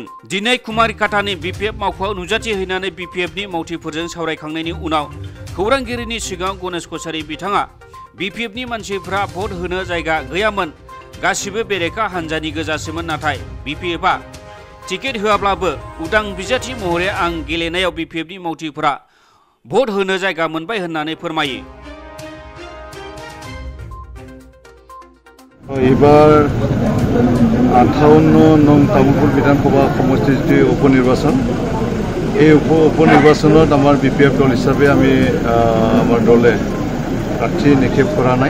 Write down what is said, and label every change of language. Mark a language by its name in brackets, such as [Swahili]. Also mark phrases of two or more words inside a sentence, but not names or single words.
[Bodo] दिनै कुमारिकाटानि BPF मावख'आव नुजाथि हैनानै BPFनि मावथिफोरजों सावरायखांनायनि उनाव खौरांगिरिनि सिगाङाव गणेश कछारी बिथाङा BPFनि मानसिफ्रा भट होनो जायगा गैयामोन, गासिबो बेरेखा हान्जानि गोजासोमोन। नाथाय BPFआ टिकेट होआब्लाबो उदां बिजाथि महरै आं गेलेनायाव BPFनि मावथिफोरा भट होनो जायगा मोनबाय होननानै फोरमायो। [Assamese] এবার 58 নং তামুলপুর বিধানসভা সমষ্টিৰ যে উপনিৰ্বাচন, এই উপনিৰ্বাচনত আমাৰ BPF দল হিচাপে আমি আমাৰ দলে প্ৰাৰ্থী নিক্ষেপ কৰা নাই।